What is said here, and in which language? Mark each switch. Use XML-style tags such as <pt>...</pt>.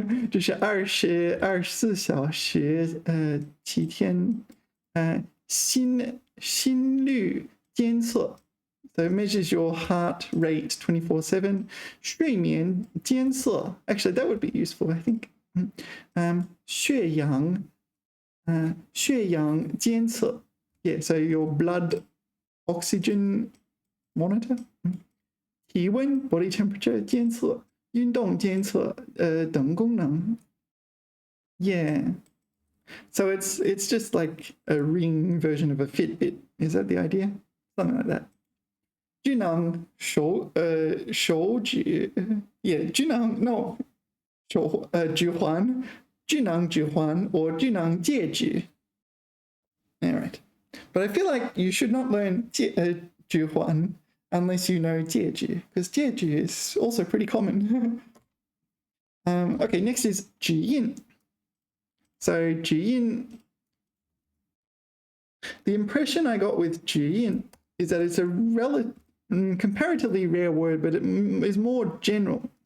<zh>这是24小时7天心率监测</zh> <en>So it measures your heart rate 24/7.</en> <zh>睡眠监测</zh> <en>Actually, that would be useful, I think.</en> <zh>血氧监测</zh> <en>Yeah, so your blood oxygen monitor.</en> <zh>体温</zh> <en>body temperature</en> <zh>监测运动监测等功能 Yeah.</zh> <en>So it's just like a ring version of a Fitbit. Is that the idea? Something like that.</en> <zh>智能手指 Yeah, 智能 No 指环智能指环 or 智能戒指 Alright.</zh> <en>But I feel like you should not learn 指环 unless you know 戒指 because 戒指 is also pretty common. Okay, next is 指印 So 指印 The impression I got with 指印 is that it's a comparatively rare word, but it is more general.</en>